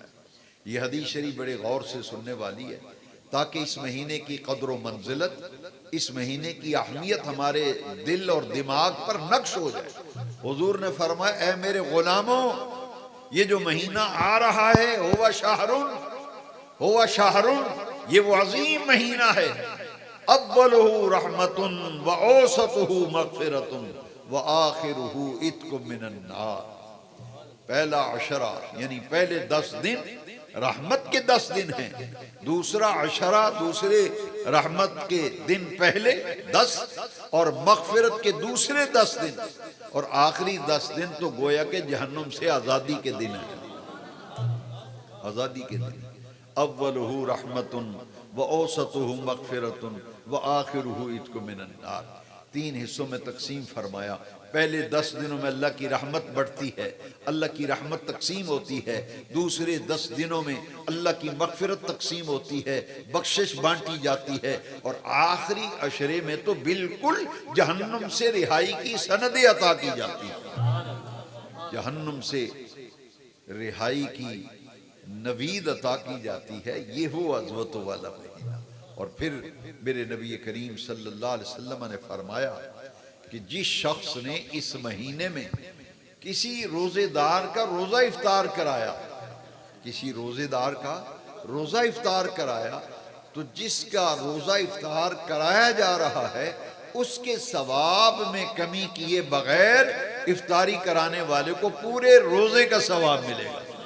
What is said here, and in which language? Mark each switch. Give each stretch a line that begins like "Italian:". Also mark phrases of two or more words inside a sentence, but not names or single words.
Hindi: यह हदीस शरीफ बड़े गौर से सुनने वाली है, ताकि इस महीने की कदर व मंजिलत, इस महीने की अहमियत हमारे दिल और दिमाग पर नक्श हो जाए। हुजूर ने फरमाया, ऐ मेरे गुलामों, ये जो महीना आ रहा है,
Arabic: هو شهر,
Hindi: ये वो अजीम महीना है।
Arabic: أوله رحمة وأوسطه مغفرة وآخره عتق من النار.
Hindi: पहला अशरा यानी पहले 10 दिन रहमत के 10 दिन हैं। दूसरा अशरा, दूसरे रहमत के दिन पहले 10 और मग़फ़िरत के दूसरे 10 दिन, और आखिरी 10 दिन तो गोया के जहन्नुम से आज़ादी के दिन है। आज़ादी के दिन।
Arabic: أوله رحمة وأوسطه مغفرة وآخره عتق من النار.
Hindi: 3 हिस्सों में तकसीम फरमाया। पहले 10 दिनों में अल्लाह की रहमत बढ़ती है, अल्लाह की रहमत तकसीम होती है। दूसरे 10 दिनों में अल्लाह की मग़फ़िरत तकसीम होती है, बख्शिश बांटी जाती है। और आखिरी अशरे में तो बिल्कुल जहन्नुम से रिहाई की सनदें अता की जाती है। जहन्नुम से रिहाई की नवीद अता की जाती है। ये हो अज़मत वाला महीना। और फिर मेरे नबी करीम
Arabic: صلى الله عليه وسلم
Hindi: ने फरमाया कि जिस शख्स ने इस महीने में किसी रोजेदार का रोजा इफ्तार कराया, किसी रोजेदार का रोजा इफ्तार कराया, तो जिसका रोजा इफ्तार कराया जा रहा है उसके सवाब में कमी किए बगैर इफ्तारी कराने वाले को पूरे रोजे का सवाब मिलेगा।